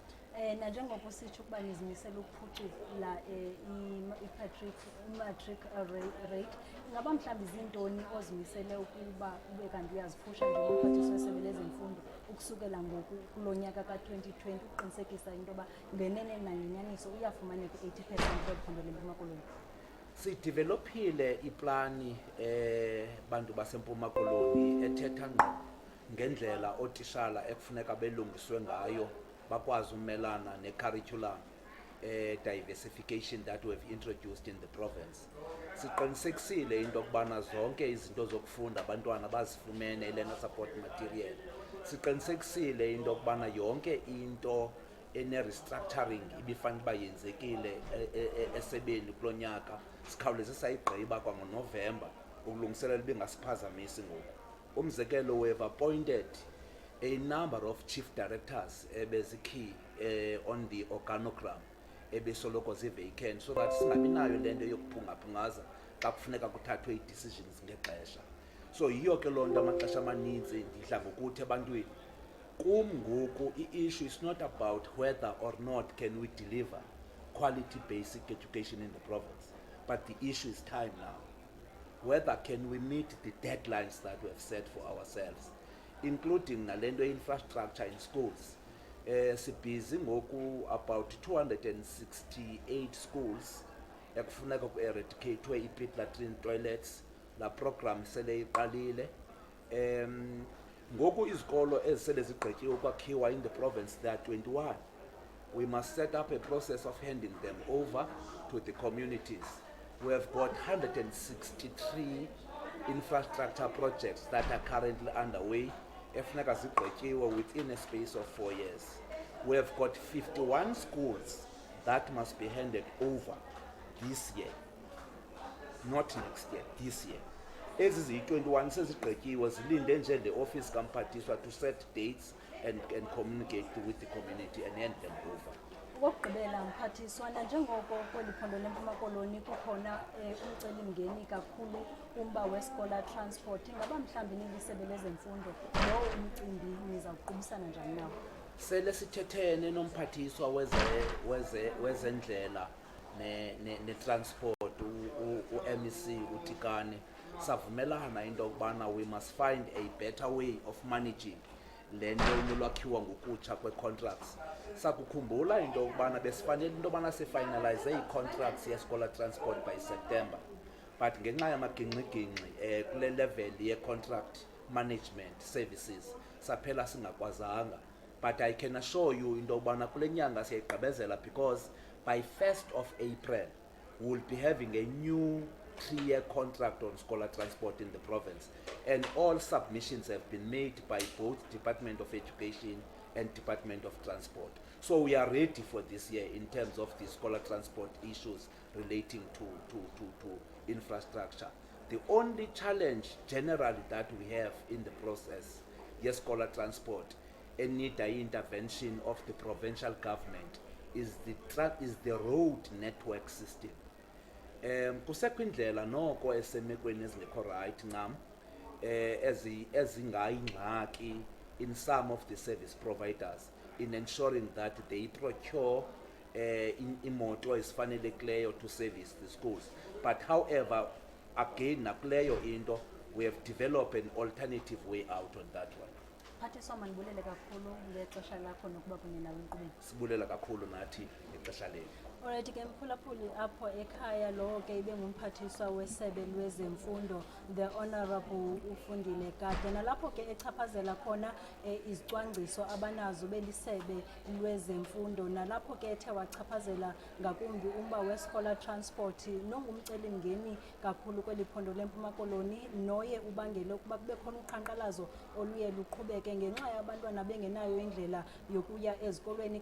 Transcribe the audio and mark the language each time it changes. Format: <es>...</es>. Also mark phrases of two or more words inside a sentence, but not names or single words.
<xh>Nanjengoko sitsho ukuba nizimisela ukuphucula i-matric rate, ingaba mhlawumbi zintoni ozimisele ukuba ube kanti uyazipusha njengomphathiswa wesebe lezemfundo ukusukela ngoku kulo nyaka ka-2020 ukuqinisekisa into yoba ngenene nangenyaniso uyafumaneka i-80% kweli phondo leMpuma Koloni? Sidevelophile iplani bantu baseMpuma Koloni ethetha ngqo ngendlela ootishala ekufuneka belungiswe ngayo bakwazi umelana ne-</xh> <en>curriculum diversification that we have introduced in the province.</en> <xh>Siqinisekisile into yokubana zonke izinto zokufunda abantwana bazifumene i-</xh> <en>learner support material.</en> <xh>Siqinisekisile into yokubana yonke into ene-restructuring ibifanele uba yenzekile esebeni kulo nyaka sikhawuleze sayigqiba kwangoNovemba ukulungiselela ibingasiphazamisi ngoku. umzekelo</xh> <en>we have appointed a number of chief directors</en> <xh>ebezikey</xh> <en>on the organogram</en> <xh>ebesoloko zi-vacant,</xh> <en>so that</en> <xh>singabi nayo le nto yokuphungaphungaza xa kufuneka kuthathwe ii-decisions ngexesha.</xh> <en>So</en> <xh>yiyo ke loo nto amaxesha amaninzi ndidla ngokuthi ebantwini kum ngoku</xh> <en>i-issue is not about whether or not can we deliver quality basic education in the province, but the issue is time now. Whether can we meet the deadlines that we have set for ourselves, including nalento infrastructure in schools.</en> <xh>Sibhizi ngoku</xh> <en>about 268 schools</en> <xh>ekufuneka ku-eradicatwe ii-</xh> <en>pit latrine toilets.</en> <xh>La program sele iqalile. Ngoku izikolo ezisele zigqityiwe ukwakhiwa</xh> <en>in the province there are 21. We must set up a process of handing them over to the communities. We have got 163 infrastructure projects that are currently underway</en> <xh>efuneka zigqityiwe</xh> <en>within a space of 4 years. We have got 51 schools that must be handed over this year, not next year, this year.</en> <xh>Ezi ziyi-21 sezigqityiwe zilinde nje</xh> <en>the office kamphathiswa to set dates and communicate with the community and hand them over.</en> <xh>Okugqibela mphathiswana, njengoko kweli phondo leMpuma Koloni kukhona umcelimngeni kakhulu umba we-</xh> <en>scholar transport,</en> <xh>ingaba mhlawumbi nilisebe lezemfundo lowo umcimbi niza kuqubisana njani nawo? Sele sithethene nomphathiswa wezendlela ne-transport u-MEC uTikane, savumelana into yokubana</xh> <en>we must find a better way of managing</en> <xh>le nto inolwakhiwa ngokutsha kwe-contracts. Sakukhumbula into yokubana besifanele into yobana sifinalize ii-contracts ye-</xh> <en>scholar transport by September,</en> <xh>but ngenxa yamagingxigingxi kule level ye-</xh> <en>contract management services</en> <xh>saphela singakwazanga.</xh> <en>But I can assure you</en> <xh>into yokubana kule nyanga siyayigqibezela,</xh> <en>because by 1st of April we will be having a new 3-year contract on scholar transport in the province, and all submissions have been made by both Department of Education and Department of Transport. So we are ready for this year in terms of the scholar transport issues relating to infrastructure. The only challenge generally that we have in the process, yes, scholar transport, and need the intervention of the provincial government, is the road network system.</en> <xh>Kusekho indlela noko esemekweni ezingekho right ncam ezingayingxaki</xh> <en>in some of the service providers in ensuring that they procure</en> <xh>imoto ezifanelekileyo</xh> <en>to service the schools. But however, again</en> <xh>nakuleyo into</xh> <en>we have developed an alternative way out on that one.</en> <xh>Mphathiswa, mandibulele kakhulu ngexesha lakho nokuba kunye nawe enkqubeni. Sibulela kakhulu nathi ngexesha lethu. Alright ke mphulaphuli apho ekhaya lowo ke ibe ngumphathiswa wesebe lwezemfundo, the Honorable Ufundile Gade, nalapho ke echaphazela khona izicwangciso abanazo belisebe lwezemfundo, nalapho ke ethe wachaphazela ngakumbi umba we-</xh> <en>scholar transport</en> <xh>nongumcelimngeni kakhulu kweli phondo leMpuma Koloni, noye ubangele ukuba kube khona uqhankqalazo oluye luqhubeke ngenxa yabantwana bengenayo indlela yokuya ezikolweni.</xh>